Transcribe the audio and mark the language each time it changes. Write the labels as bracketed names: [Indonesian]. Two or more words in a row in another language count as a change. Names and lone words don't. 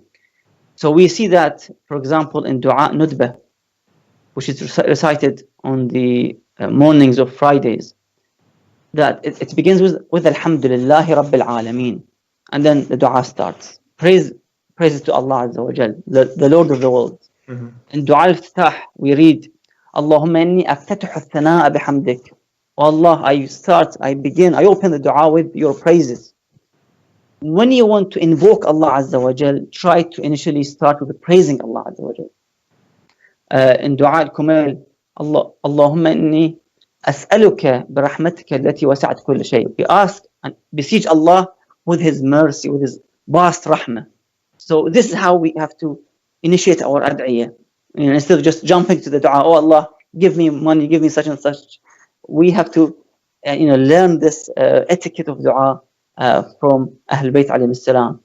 [English] So we see that, for example, in dua nudbah, which is recited on the mornings of Fridays, that it begins with [Arabic] الحمد لله رب العالمين, [English] and then the dua starts. Praises to Allah [Arabic] عز وجل, [English] the Lord of the world. Mm-hmm. In Dua al-Iftitah, we read, [Arabic] اللهم إني أفتتح الثناء بحمدك. [English] Oh Allah, I open the dua with your praises. When you want to invoke Allah [Arabic] عز وجل, [English] try to initially start with praising Allah [Arabic] عز وجل. In Dua al-Kumail, اللهم إني أسألك برحمتك التي وسعت كل شيء. [English] We ask and beseech Allah with His mercy, with His vast rahmah. So this is how we have to initiate our ad'iyah. Instead of just jumping to the dua, oh Allah, give me money, give me such and such. We have to learn this etiquette of dua from [Arabic] أهل بيت عليهم سلام.